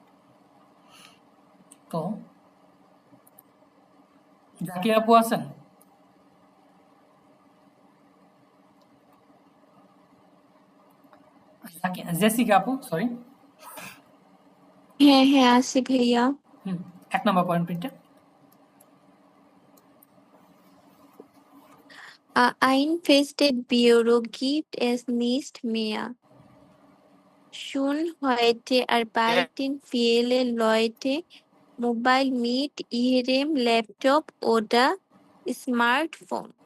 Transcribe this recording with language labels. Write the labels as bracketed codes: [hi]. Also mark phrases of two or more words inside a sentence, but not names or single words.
[bn] ফ্যারেন্ডিয়ার, তো জাকির আপু আছেন? জেসিকা আপু, সরি। হ্যাঁ হ্যাঁ আছি ভাইয়া। 1 নম্বর পয়েন্ট প্রিন্টে। [de] Einfested Bureau gibt es nicht mehr. Schon heute arbeiten viele Leute mobile mit ihrem Laptop oder Smartphone.